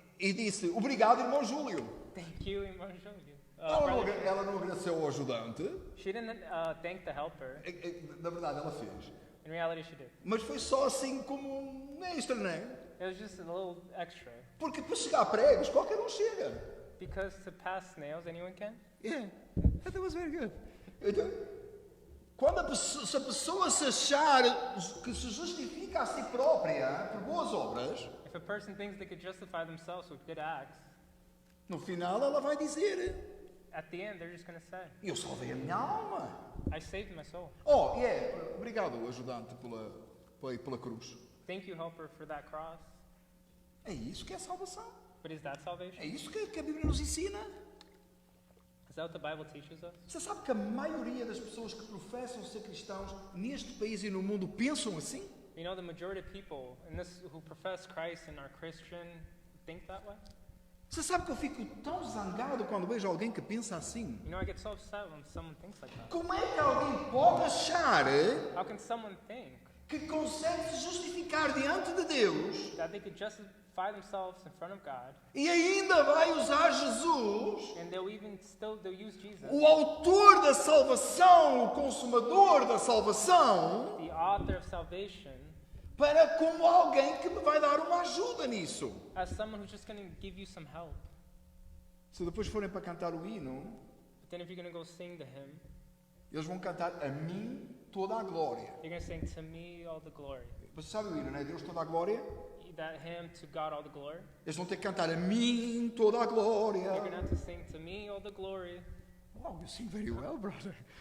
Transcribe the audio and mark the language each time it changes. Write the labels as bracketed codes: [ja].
[pt] e disse, obrigado, irmão Júlio. [en] thank you, Irmão Julio. [pt] Ela não agradeceu ao ajudante. [en] She didn't thank the helper. [pt] Na verdade, ela fez. [en] In reality, she did. [pt] Mas foi só assim como um extra, não é? [en] It was just a little extra. [pt] Porque para chegar a pregos, qualquer um chega. [en] Because to pass snails, anyone can. Yeah, that was very good. [pt] Então, se a pessoa se achar que se justifica a si própria por boas obras, [en] If a person thinks they could justify themselves with good acts, [pt] no final ela vai dizer, [en] at the end they're just going to say, [pt] eu salvei a minha alma. [en] I saved my soul. [pt] Obrigado, ajudante, pela cruz. [en] Thank you, helper, for that cross. [pt] É isso que é salvação. [en] But is that salvation? [pt] É isso que a Bíblia nos ensina. [en] Is that what the Bible teaches us? [pt] Você sabe que a maioria das pessoas que professam ser cristãos neste país e no mundo pensam assim? [en] You know, the majority of people in this who profess Christ and are Christian think that way. [pt] Você sabe que eu fico tão zangado quando vejo alguém que pensa assim? [en] You know, I get so upset when someone thinks like that. [pt] Como é que alguém pode achar [en] How can someone think [pt] que consegue se justificar diante de Deus [en] that they could justify themselves in front of God, [pt] e ainda vai usar Jesus, [en] and they'll use Jesus, [pt] o autor da salvação, o consumador da salvação, [en] the author of salvation, [pt] para como alguém que me vai dar uma ajuda nisso? [en] as someone who's just going to give you some help. [pt] Se depois forem para cantar o hino, [en] But then if you're going to go sing the hymn, [pt] eles vão cantar a mim toda a glória. [en] you're going to sing, to me all the glory. [pt] Você sabe o hino, não é? Deus toda a glória. [en] That hymn, to God all the glory. [pt] Eles vão ter que cantar a mim toda a glória. [en] You're going to have to sing, to me all the glory. Oh, you sing very well, brother.